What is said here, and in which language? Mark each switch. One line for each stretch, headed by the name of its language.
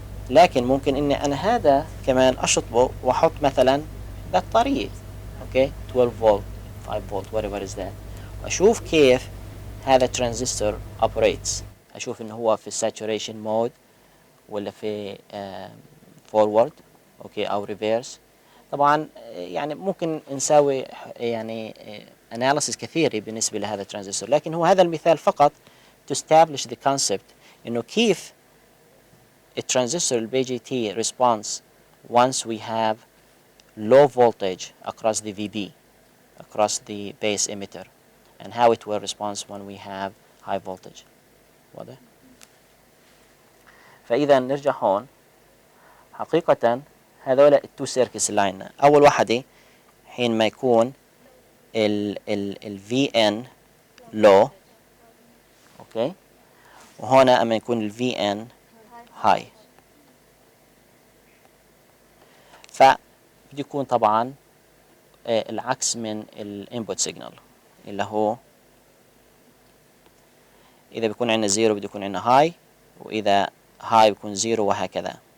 Arabic: لكن ممكن إني أنا هذا كمان أشطبه وأحط مثلا بطارية، okay,
English: 12 volt, 5 volt, whatever is that،
Arabic: وأشوف كيف هذا الترانزستور operates. اشوف انه هو في الساتوريشن مود ولا في فورورد اوكي او ريفيرس. طبعا يعني ممكن نسوي يعني اناليسيس كثير بالنسبه لهذا الترانزستور، لكن هو هذا المثال فقط
English: to establish the concept
Arabic: انه كيف الترانزستور البي جي تي
English: response once we have low voltage across the VB across the base emitter, and how it will respond when we have high voltage.
Arabic: واضح؟ فإذا نرجع هون حقيقة هذول التو سيركتس اللي عندنا. أول واحدة حين ما يكون ال VN low أوكي، وهنا أما يكون ال VN high، فبده يكون طبعا العكس من الانبوت سيجنال اللي هو إذا بيكون عندنا زيرو بده يكون عندنا هاي، وإذا هاي بيكون زيرو، وهكذا.